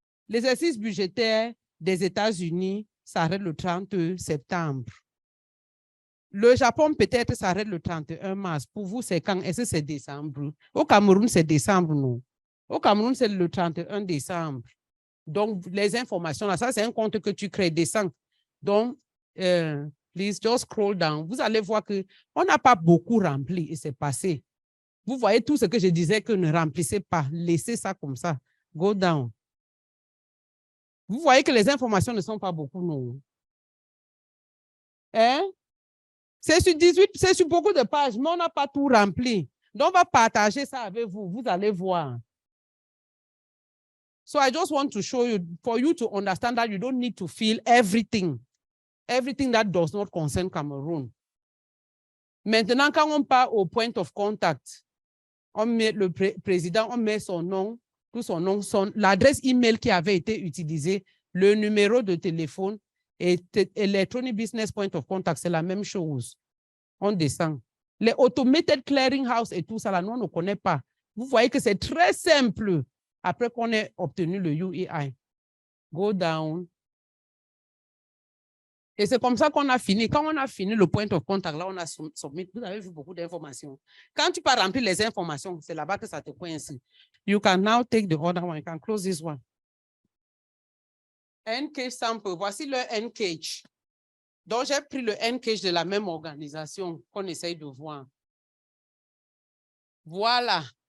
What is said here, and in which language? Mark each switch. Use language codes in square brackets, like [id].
[fr] L'exercice budgétaire des États-Unis s'arrête le 30 septembre. Le Japon peut-être s'arrête le 31 mars. Pour vous, c'est quand? Est-ce que c'est décembre? Au Cameroun, c'est décembre, non? Au Cameroun, c'est le 31 décembre. Donc, les informations, là, ça, c'est un compte que tu crées, descends. Donc, [en] please just scroll down. [fr] Vous allez voir qu'on n'a pas beaucoup rempli et c'est passé. Vous voyez tout ce que je disais que ne remplissez pas. Laissez ça comme ça. [en] Go down. [fr] Vous voyez que les informations ne sont pas beaucoup, non? Hein? C'est sur 18, c'est sur beaucoup de pages, mais on n'a pas tout rempli. Donc, on va partager ça avec vous. Vous allez voir. [en] So I just want to show you, for you to understand that you don't need to fill everything that does not concern Cameroon. [fr] Maintenant, quand on part au point of contact, on met le président, on met son nom, tout son nom, l'adresse email qui avait été utilisée, le numéro de téléphone et Electronic Business Point of Contact, c'est la même chose. On descend. Les Automated Clearing House et tout ça, là, nous, on ne connaît pas. Vous voyez que c'est très simple après qu'on ait obtenu le UEI. [en] Go down. [fr] Et c'est comme ça qu'on a fini. Quand on a fini le point of contact, là, on a soumis. Vous avez vu beaucoup d'informations. Quand tu peux remplir les informations, c'est là-bas que ça te coince. [en] You can now take the other one. You can close this one. [fr] NCAGE sample. Voici le NCAGE. Donc, j'ai pris le NCAGE de la même organisation qu'on essaye de voir. Voilà.